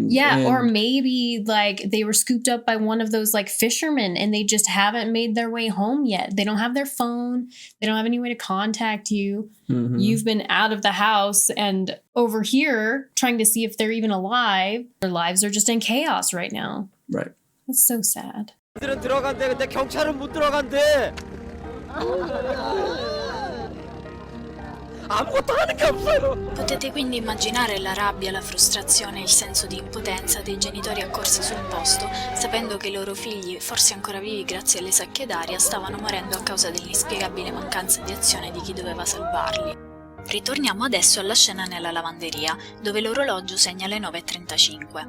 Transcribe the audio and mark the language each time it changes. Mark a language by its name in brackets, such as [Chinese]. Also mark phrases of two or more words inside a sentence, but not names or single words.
[English] Yeah, or maybe like they were scooped up by one of those like fishermen and they just haven't made their way home yet. They don't have their phone. They don't have any way to contact you. Mm-hmm. You've been out of the house and over here trying to see if they're even alive. Their lives are just in chaos right now. Right. That's so sad. [Korean] 들어간대. 근데 경찰은 못 들어간대. 아무것도 하는 게 없어요. [Italian] Potete quindi immaginare la rabbia, la frustrazione e il senso di impotenza dei genitori accorsi sul posto, sapendo che i loro figli, forse ancora vivi grazie alle sacche d'aria, stavano morendo a causa dell'inspiegabile mancanza di azione di chi doveva salvarli. Ritorniamo adesso alla scena nella lavanderia, dove l'orologio segna le 9:35.